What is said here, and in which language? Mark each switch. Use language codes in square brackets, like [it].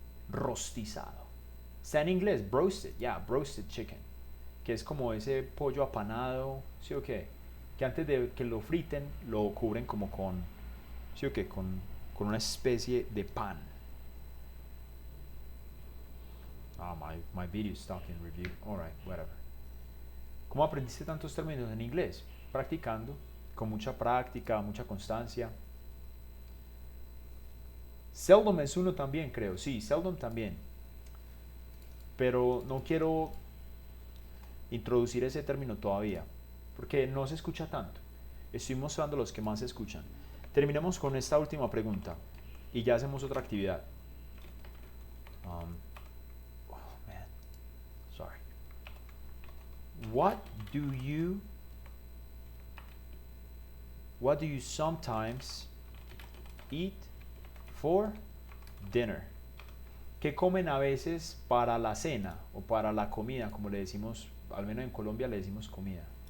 [es] Rostizado. Está en inglés, [en] broasted, broasted chicken. [es] Que es como ese pollo apanado, ¿sí o qué? Que antes de que lo friten, lo cubren como con, ¿sí o qué? Con una especie de pan. [en] Ah, my video is stuck in review. Alright, whatever. [es] ¿Cómo aprendiste tantos términos en inglés? Practicando, con mucha práctica, mucha constancia. Seldom es uno también, creo. Sí, seldom también. Pero no quiero introducir ese término todavía, porque no se escucha tanto. Estoy mostrando los que más se escuchan. Terminemos con esta última pregunta y ya hacemos otra actividad. [en] Oh man, sorry. What do you sometimes eat for dinner? [es] ¿Qué comen a veces para la cena o para la comida, como le decimos, al menos en Colombia le decimos comida?